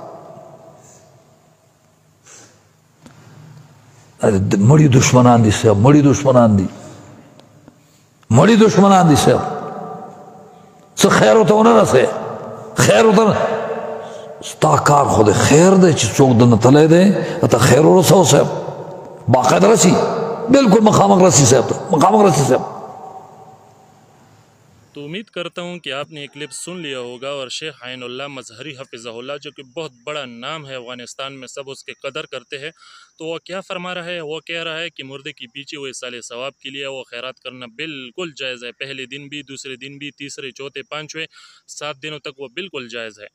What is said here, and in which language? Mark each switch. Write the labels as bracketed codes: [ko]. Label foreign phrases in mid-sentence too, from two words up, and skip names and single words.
[ps] مړي دشمنان دي صاحب، مړي دشمنان دي، مړي دشمنان دي صاحب. څه خیر ورته ونه رسوي، خیر ورته ستا کار خو د خیر دی چې څوک درنه تلی دی ته خیر ورسوه صاحب، باقاعده رسي، بالکل مخامخ رسي صاحب ته، مخامخ رسي صاحب. [ur] تو امید کرتا ہوں کہ آپ نے یہ کلپ سن لیا ہوگا، اور شیخ عیناللہ مظہری حفظہ جو کہ بہت بڑا نام ہے افغانستان میں، سب اس کے قدر کرتے ہیں، تو وہ کیا فرما رہا ہے؟ وہ کہہ رہا ہے کہ مردے کے پیچھے وہ اصال ثواب کے لیے وہ خیرات کرنا بالکل جائز ہے، پہلے دن بھی، دوسرے دن بھی، تیسرے، چوتھے، پانچویں، 7 دنوں تک وہ بالکل جائز ہے.